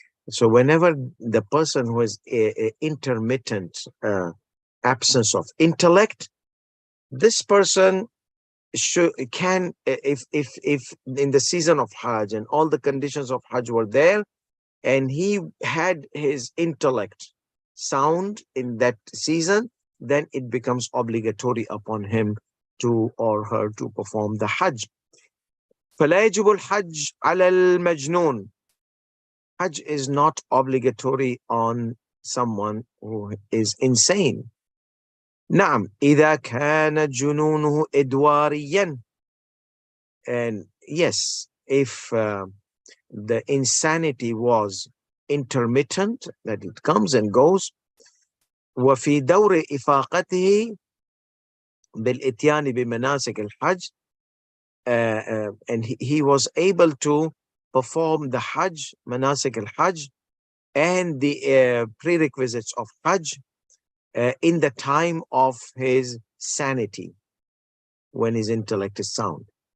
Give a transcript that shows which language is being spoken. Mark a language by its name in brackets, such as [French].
[English] So whenever the person who has a intermittent absence of intellect, this person can, if in the season of Hajj and all the conditions of Hajj were there, and he had his intellect sound in that season, then it becomes obligatory upon him to or her to perform the Hajj. [Arabic] فلا يجب الحج على المجنون. [English] Hajj is not obligatory on someone who is insane. [Arabic] نعم إذا كان جنونه إدواريا. [English] And yes, if the insanity was intermittent, that it comes and goes, [Arabic] وفي دور إفاقته بالإتيان بمناسك الحج, [English] and he was able to perform the Hajj, manasik al-Hajj, and the prerequisites of Hajj in the time of his sanity, when his intellect is sound.